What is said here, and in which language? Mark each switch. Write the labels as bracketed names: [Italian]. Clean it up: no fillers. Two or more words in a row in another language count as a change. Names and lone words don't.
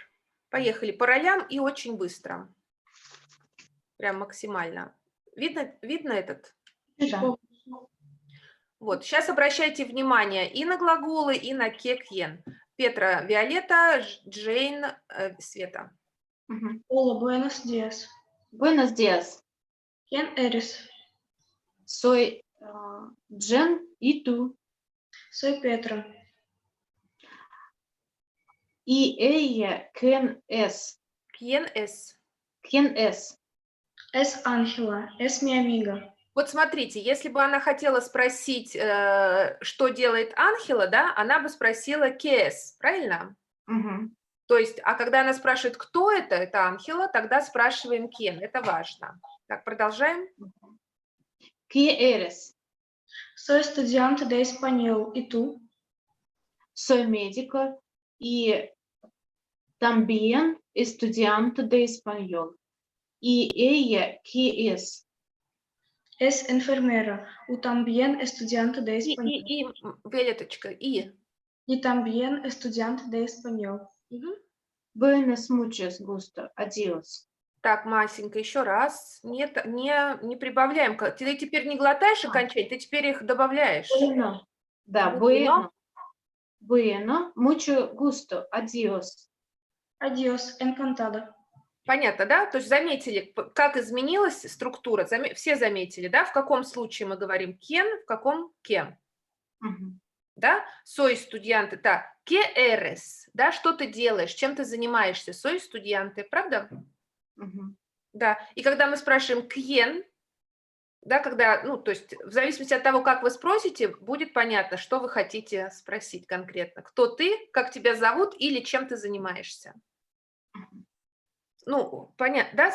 [Russian] Поехали по ролям и очень быстро. Прям максимально. Видно этот? Да. Вот, сейчас обращайте внимание и на глаголы, и на ке-кьен. Петра, Виолетта, Джейн, Света. Мгм. [Spanish] Hola, buenos días. Buenos días. ¿Quién eres? Soy Jen y tú. Soy Petra. Y ella, ¿quién es? ¿Quién es? ¿Quién es? Es Ángela. Es mi amiga. [Russian] Вот смотрите, если бы она хотела спросить, что делает Анхела, да, она бы спросила [Spanish] «qué es», [Russian] правильно? Мгм. То есть, а когда она спрашивает, кто это Анхела, тогда спрашиваем «quién», это важно. Так, продолжаем. [Spanish] ¿Qué eres? Soy estudiante de español. ¿Y tú? Soy médico y también estudiante de español. ¿Y ella qué es? Es enfermera. ¿O también estudiante de español? [Russian] Виолетточка, [Spanish] Y también estudiante de español. [Russian] Мгм. [Spanish] Buenas muchos gusto. Adiós. [Russian] Так, Масенька, еще раз. Нет, не прибавляем. Ты теперь не глотаешь окончание, ты теперь их добавляешь. Bueno. Да, [Spanish] Bueno. bueno. Bueno, mucho gusto. Adiós. Adiós, encantada. [Russian] Понятно, да? То есть заметили, как изменилась структура? Все заметили, да? В каком случае мы говорим quién, в каком кем? Мгм. Да? [Spanish] Soy estudiante. Так, ¿qué eres? [Russian] Да, что ты делаешь? Чем ты занимаешься? [Spanish] Soy estudiante, [Russian] правда? Мгм. Да. И когда мы спрашиваем quién, да, когда, ну, то есть в зависимости от того, как вы спросите, будет понятно, что вы хотите спросить конкретно. Кто ты, как тебя зовут или чем ты занимаешься. Мгм. Ну, понятно, да?